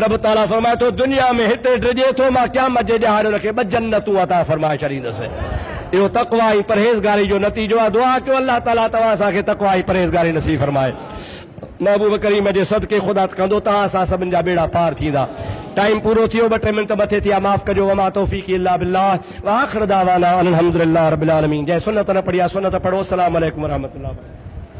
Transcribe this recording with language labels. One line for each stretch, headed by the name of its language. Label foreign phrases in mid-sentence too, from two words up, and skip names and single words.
Sindhi: रब ताला फरमाए थो दुनिया में हिते डिॼे थो, मां क़यामत जे ॾिहाड़े हुनखे 2 जन्नतूं अता फरमाए छॾींदुसि। इहो तक़वा ऐं परहेज़गारी जो नतीजो आहे। दुआ कयो अल्लाह ताला तव्हां असांखे तक़वा ऐं परहेज़गारी नसीब फरमाए। महबूब करीम जे सदके ख़ुदा कंदो तव्हां असां सभिनि जा बेड़ा पार थींदा। टाइम पूरो थियो, 2-3 मिंट मथे थिया, माफ़ कजो।
Arabic: وما توفيقي إلا بالله و آخر دعوانا أن الحمد لله رب العالمين.
Sindhi: जंहिं सुन्नत न पढ़ी आहे सुन्नत पढ़ो।
Arabic: السلام عليكم و رحمة الله.